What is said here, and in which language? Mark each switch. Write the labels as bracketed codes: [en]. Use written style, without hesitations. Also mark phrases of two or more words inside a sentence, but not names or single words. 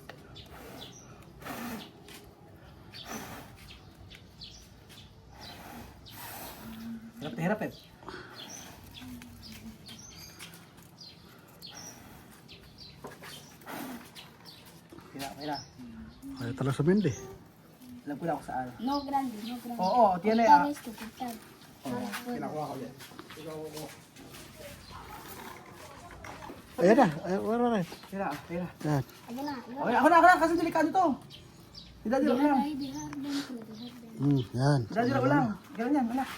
[tl] Hirap eh. Kaya. Ayaw talaga sa Mindy. Alam ko na kung saan. [es] No grande, no grande. [tl] Oo, tiyan eh. Esto, pictar. Kinakuha ko yan. Ayan na. Wala na. Tira. Yan. Ayan na. Okay, ako na. Kasi delikado to. Daddy lang ulang. Yan. Daddy lang ulang. Ganyan yan, anak.